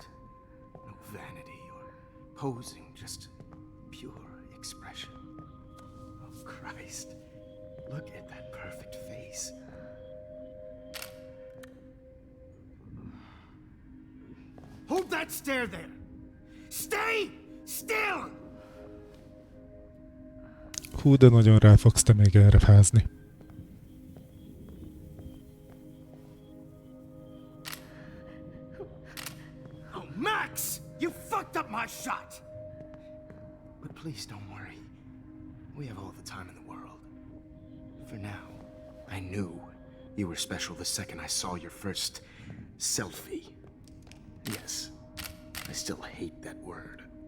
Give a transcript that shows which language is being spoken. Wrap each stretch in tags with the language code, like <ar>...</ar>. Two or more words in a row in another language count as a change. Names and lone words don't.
<en>No vanity or posing, just pure expression. Oh, Christ. Look at that perfect face. Hold that stare there! Stay still!</en> <hu>Hú, de nagyon rá fogsz te még erre fázni.</hu> <en>Oh, Max! You fucked up my shot! But please don't worry. We have all the time in the world. For now, I knew you were special the second I saw your first selfie. Yes, I still hate that word.</en>